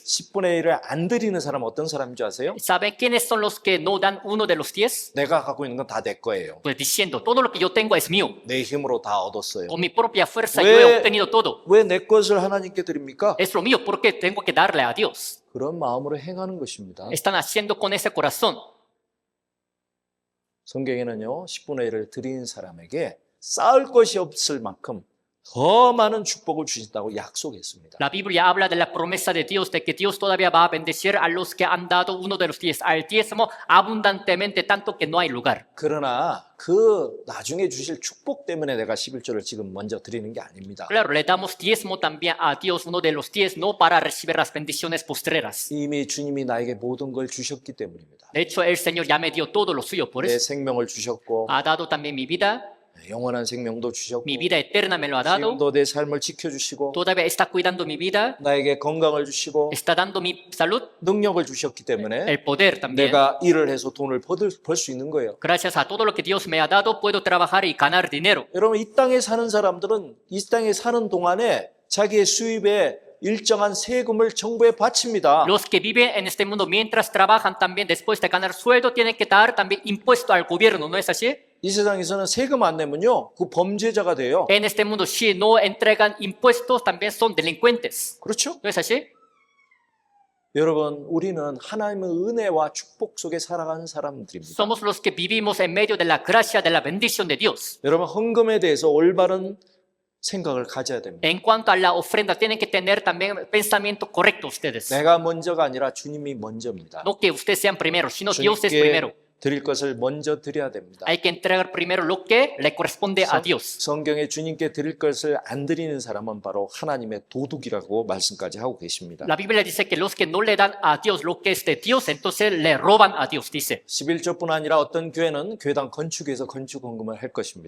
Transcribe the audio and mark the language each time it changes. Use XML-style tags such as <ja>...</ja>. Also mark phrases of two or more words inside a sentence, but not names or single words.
<ko>10분의 1을 안 드리는 사람은 어떤 사람인 줄 아세요?</ko> <es>¿Saben quiénes son los que no dan 1/10?</es> <ko>내가 갖고 있는 건 다 내 거예요.</ko> <es>Pues diciendo, todo lo que yo tengo es mío.</es> <ko>내 힘으로 다 얻었어요.</ko> <es>Con mi propia fuerza</es> <ko>왜-</ko> <es>yo he obtenido todo.</es> <ko>왜 내 것을 하나님께 드립니까?</ko> <es>Es lo mío porque tengo que darle a Dios.</es> <ko>그런 마음으로 행하는 것입니다.</ko> <es>Están haciendo con ese corazón.</es> <ko>성경에는요, 10분의 1을 드린 사람에게 쌓을 것이 없을 만큼 더 많은 축복을 주신다고 약속했습니다.</ko> <es>La Biblia habla de la promesa de Dios, de que Dios todavía va a bendecir a los que han dado 1/10, al diezmo abundantemente, tanto que no hay lugar.</es> <ko>그러나 그 나중에 주실 축복 때문에 내가 11조를 지금 먼저 드리는 게 아닙니다.</ko> <es>Claro, le damos diezmo también a Dios, 1/10, no para recibir las bendiciones postreras.</es> <ko>이미 주님이 나에게 모든 걸 주셨기 때문입니다.</ko> <es>De hecho, el Señor ya me dio todo lo suyo, por</es> <ko>내</ko> <es>eso</es> <ko>생명을 주셨고</ko> <es>ha dado también mi vida,</es> <ko>영원한 생명도 주셨고</ko> <es>mi vida eterna me lo ha dado,</es> <ko>지금도 내 삶을 지켜주시고</ko> <es>todavía está cuidando mi vida,</es> <ko>나에게 건강을 주시고</ko> <es>está dando mi salud,</es> <ko>능력을 주셨기 때문에</ko> <es>el poder también.</es> <ko>내가 일을 해서 돈을 벌 수 있는 거예요.</ko> <es>Gracias a todo lo que Dios me ha dado, puedo trabajar y ganar dinero.</es> <ko>여러분 이 땅에 사는 사람들은 이 땅에 사는 동안에 자기의 수입에 일정한 세금을 정부에 바칩니다.</ko> <es>Los que viven en este mundo mientras trabajan también después de ganar sueldo tienen que dar también impuesto al gobierno, ¿no es así?</es> <ko>이 세상에서는 세금 안 내면요, 그 범죄자가 돼요.</ko> <es>En este mundo si no entregan impuestos también son delincuentes,</es> <ko>그렇죠?</ko> <es>¿no es así?</es> <ko>여러분 우리는 하나님의 은혜와 축복 속에 살아가는 사람들입니다.</ko> <es>Somos los que vivimos en medio de la gracia, de la bendición de Dios.</es> <ko>여러분 헌금에 대해서 올바른 생각을 가져야 됩니다.</ko> <es>En cuanto a la ofrenda, tienen que tener también pensamiento correcto ustedes.</es> <ko>내가 먼저가 아니라 주님이 먼저입니다.</ko> <es>No que ustedes sean primero, sino Dios es</es> <ko>주님께</ko> <es>primero.</es> <ko>드릴 것을 먼저 드려야 됩니다.</ko> <es>Hay que entregar primero lo que le corresponde a Dios.</es> <ko>성경에 주님께 드릴 것을 안 드리는 사람은 바로 하나님의 도둑이라고 말씀까지 하고 계십니다.</ko> <es>La Biblia dice que los que no le dan a Dios lo que es de Dios, entonces le roban a Dios, dice.</es> <ko>11조뿐 아니라 어떤 교회는 교회당 건축에서 건축 헌금을 할 것입니다.</ko>